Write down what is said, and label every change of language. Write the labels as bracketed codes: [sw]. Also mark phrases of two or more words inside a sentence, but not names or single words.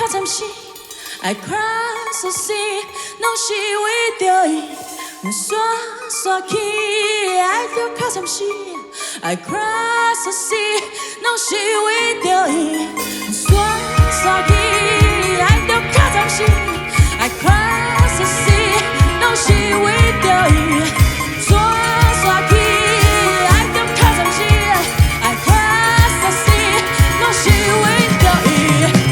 [en] 心。I cry so sad， [nan] 拢是为着伊，煞煞去，爱着较惨死。 [en] I cry so sad， [nan] 拢是为着伊，煞煞去，爱着较惨死。 [en] I cry so sad， [nan] 拢是为着伊，煞煞去，爱着较惨死。 [en] I cry so sad， [nan] 拢是为着伊。